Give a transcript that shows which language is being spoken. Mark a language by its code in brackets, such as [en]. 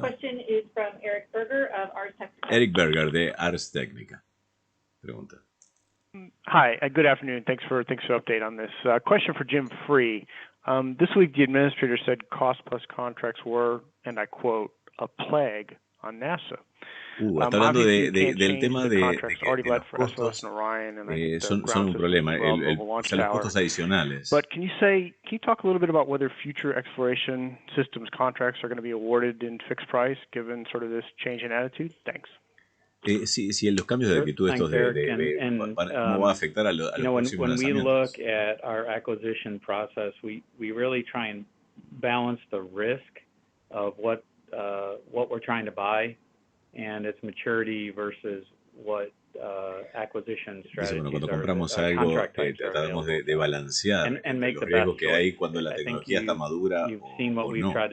[en] question is from Eric Berger of Ars Technica. [es] Eric Berger de Ars Technica. Pregunta. [en] Hi, good afternoon. Thanks for the update on this. Question for Jim Free. This week, the administrator said cost-plus contracts were, and I quote, a plague on NASA. [es] Está hablando del tema de los costos. Son un problema, o sea, los costos adicionales. [en] But can you talk a little bit about whether future exploration systems contracts are going to be awarded in fixed price, given sort of this change in attitude? Thanks. [es] Sí, los cambios de actitud estos cómo va a afectar a los próximos lanzamientos. [en] When we look at our acquisition process, we really try and balance the risk of what we're trying to buy and its maturity versus what acquisition strategies [es] cuando compramos algo, tratamos de balancear los riesgos que hay cuando la tecnología está madura o no.